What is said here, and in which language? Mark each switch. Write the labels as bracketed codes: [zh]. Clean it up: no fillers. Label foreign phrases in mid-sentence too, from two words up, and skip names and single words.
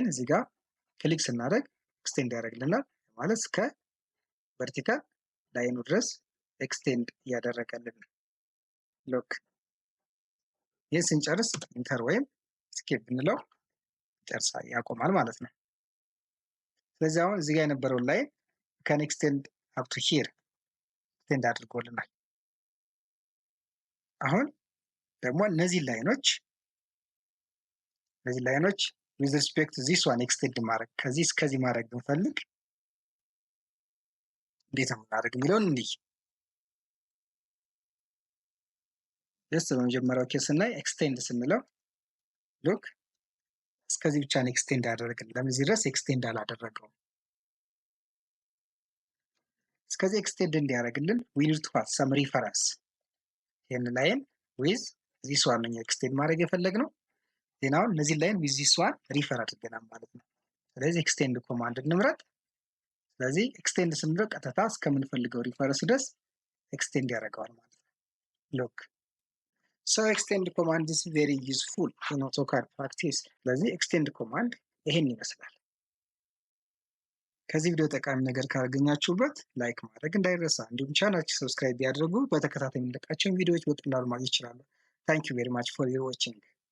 [am] እዚህ ጋር ክሊክ ስናደርግ ኤክስቴንድ ያደርግልናል ማለት እስከ [en] vertical line [am] ድረስ ኤክስቴንድ እያደረገልን ነው። ሎክ ይህን ስንጨርስ ኢንተር ወይም ስኬፕ ብንለው ጨርሳ ያቆማል ማለት ነው። ስለዚህ አሁን እዚህ ጋር የነበረውን ላይን [en] can extend up to here [am] ኤክስቴንድ አድርጎልናል። አሁን ደግሞ እነዚህ ላይኖች [en] with respect to this one [am] ኤክስቴንድ ማድረግ ከዚህ እስከዚህ ማድረግ ብንፈልግ እንዴት ነው የምናደርግ የሚለውን እንዲህ በመጀመሪያው ኬስ ስናይ ኤክስቴንድ ስንለው ሉክ እስከዚህ ብቻ ነው ኤክስቴንድ ያደረግልን። ለዚህ ድረስ ኤክስቴንድ አላደረገውም። እስከዚህ ኤክስቴንድ እንዲያደርግልን [en] we need to have some reference [am] ይህን ላይን [en] with this one [am] ነው ኤክስቴንድ ማድረግ የፈለግነው። ዜናውን እነዚህ ላይን [en] with this one [am] ሪፈር አድርገናል ማለት ነው። ስለዚህ [en] extend command [am] እንምረጥ። ስለዚህ ኤክስቴንድ ስንለው ቀጥታ እስከምንፈልገው ሪፈረንስ ድረስ ኤክስቴንድ ያደርገዋል ማለት ነው። ሎክ [en] so extend command is very useful in AutoCAD practice። [am] ስለዚህ [en] extend command [am] ይሄን ይመስላል። ከዚህ ቪዲዮ ጠቃሚ ነገር ካገኛችሁበት ላይክ ማድረግ እንዳይረሳ፣ እንዲሁም ቻናላችንን ሰብስክራይብ ያድርጉ። በተከታታይ የምንለቃቸውን ቪዲዮዎች በቀላሉ ማግኘት ይችላሉ። [en] Thank you very much for your watching።